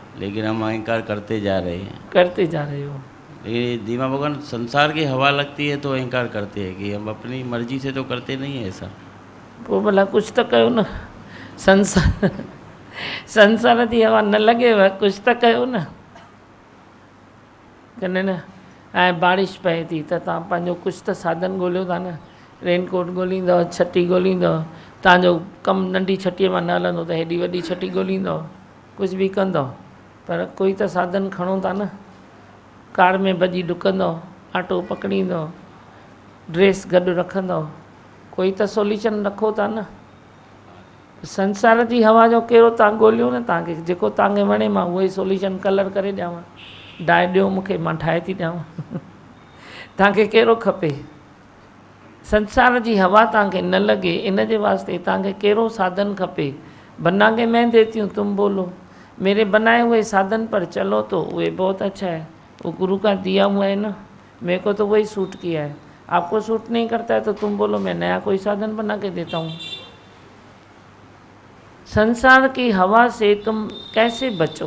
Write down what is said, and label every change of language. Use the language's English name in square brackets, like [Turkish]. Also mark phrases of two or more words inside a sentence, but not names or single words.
[Hindi] लेकिन हम अहंकार करते जा रहे हैं। करते जा रहे हो। लेकिन दीमा भगवान संसार की हवा लगती है तो अहंकार करते हैं, कि हम अपनी मर्जी से तो करते नहीं है ऐसा। वो भला कुछ तो कहो न, संसार की हवा न लगे वह कुछ तो कहो न। [Sindhi] कने न ऐं बारिश पए थी त तव्हां पंहिंजो कुछ तो साधन ॻोल्हियो था न, रेनकोट ॻोल्हींदव, छटी ॻोल्हींदव, तव्हांजो कमु नंढी छटीअ मां न हलंदो त हेॾी वॾी छटी ॻोल्हींदव, कुछ भी कंदव, पर कोई तो साधन खणो था न। कार में भॼी डुकंदव, ऑटो पकड़ींदव, ड्रेस गॾु रखंदव, कोई तो सोल्यूशन रखो था न। संसार जी हवा जो कहिड़ो तव्हां ॻोल्हियो न, तव्हांखे जेको तव्हांखे वणे मां उहो ई सोल्यूशन कलर करे ॾियांव, डाए ॾियो मूंखे, मां ठाहे थी ॾियांव। तव्हांखे कहिड़ो खपे? संसार जी हवा तव्हांखे न लॻे, इन जे वास्ते तव्हांखे कहिड़ो साधन खपे? [Hindi] बना के मैं देती हूँ, तुम बोलो। मेरे बनाए हुए साधन पर चलो तो वे बहुत अच्छा है, वो गुरु का दिया हुआ है ना, मेरे को तो वही सूट किया है। आपको सूट नहीं करता है तो तुम बोलो, मैं नया कोई साधन बना के देता हूँ। संसार की हवा से तुम कैसे बचो?